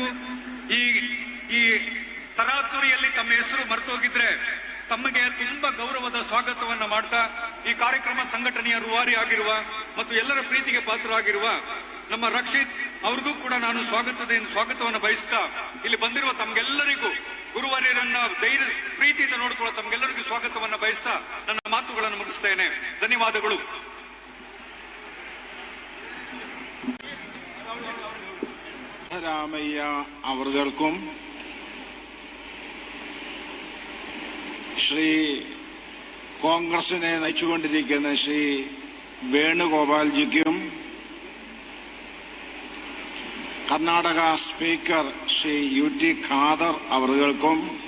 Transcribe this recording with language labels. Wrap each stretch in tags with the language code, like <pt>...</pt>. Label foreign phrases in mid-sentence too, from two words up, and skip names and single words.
<kn>ಈ ತರಾತುರಿಯಲ್ಲಿ ತಮ್ಮ ಹೆಸರು ಮರ್ತೋಗಿದ್ರೆ ತಮಗೆ ತುಂಬಾ ಗೌರವದ ಸ್ವಾಗತವನ್ನ ಮಾಡ್ತಾ ಈ ಕಾರ್ಯಕ್ರಮ ಸಂಘಟನೆಯ ರೂವಾರಿ ಆಗಿರುವ ಮತ್ತು ಎಲ್ಲರ ಪ್ರೀತಿಗೆ ಪಾತ್ರರಾಗಿರುವ ನಮ್ಮ ರಕ್ಷಿತ್ ಅವ್ರಿಗೂ ಕೂಡ ನಾನು ಸ್ವಾಗತವನ್ನು ಬಯಸ್ತಾ ಇಲ್ಲಿ ಬಂದಿರುವ ತಮ್ಗೆಲ್ಲರಿಗೂ ಗುರುವಾರ್ಯರನ್ನ ಪ್ರೀತಿಯಿಂದ ನೋಡಿಕೊಳ್ಳೋ ತಮ್ಗೆಲ್ಲರಿಗೂ ಸ್ವಾಗತವನ್ನ ಬಯಸ್ತಾ ನನ್ನ ಮಾತುಗಳನ್ನು ಮುಗಿಸ್ತೇನೆ. ಧನ್ಯವಾದಗಳು.</kn> <ml>രാമയ്യ അവർക്കും ശ്രീ കോൺഗ്രസിനെ നയിച്ചുകൊണ്ടിരിക്കുന്ന ശ്രീ വേണുഗോപാൽജിക്കും കർണാടക സ്പീക്കർ ശ്രീ UT ഖാദർ അവർക്കും</ml>